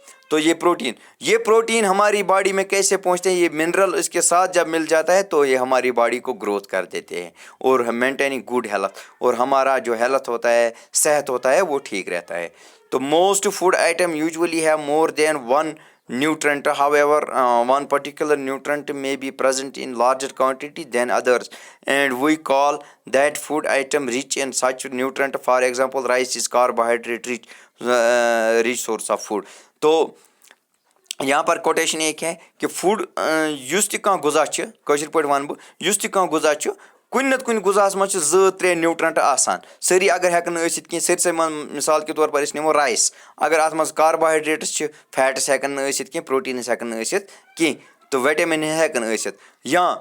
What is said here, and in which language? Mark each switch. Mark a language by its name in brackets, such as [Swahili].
[Urdu] تو یہ پروٹین ہماری باڈی میں کیسے پہنچتے ہیں؟ یہ منرل اس کے ساتھ جب مل جاتا ہے تو یہ ہماری باڈی کو گروتھ کر دیتے ہیں, اور مینٹیننگ گڈ ہیلتھ, اور ہمارا جو ہیلتھ ہوتا ہے, صحت ہوتا ہے, وہ ٹھیک رہتا ہے. [English] تو most food item usually have more than one nutrient. However, one particular nutrient may be present in larger quantity than others, and we call that food item rich in such nutrient. For example, rice is carbohydrate rich source of food. [Urdu] تو یہاں پر quotation ایک ہے کہ [Kashmiri] food یُس تہِ کانٛہہ غذا چھِ, کٲشِر پٲٹھۍ وَنہٕ بہٕ, یُس تہِ کانٛہہ غذا چھُ کُنہِ نَتہٕ کُنہِ غذاہَس منٛز چھِ 2-3 نیوٗٹرنٛٹ آسان سٲری اگر ہٮ۪کَن نہٕ ٲسِتھ کینٛہہ سٲرسٕے منٛز مِثال کے طور پر أسۍ نِمو رایِس اگر اَتھ منٛز کاربوہایڈرٛیٹٕس چھِ فیٹٕس ہٮ۪کَن نہٕ ٲسِتھ کینٛہہ پرٛوٹیٖنٕز ہٮ۪کَن نہٕ ٲسِتھ کینٛہہ تہٕ وِٹَمِن ہٮ۪کَن ٲسِتھ یا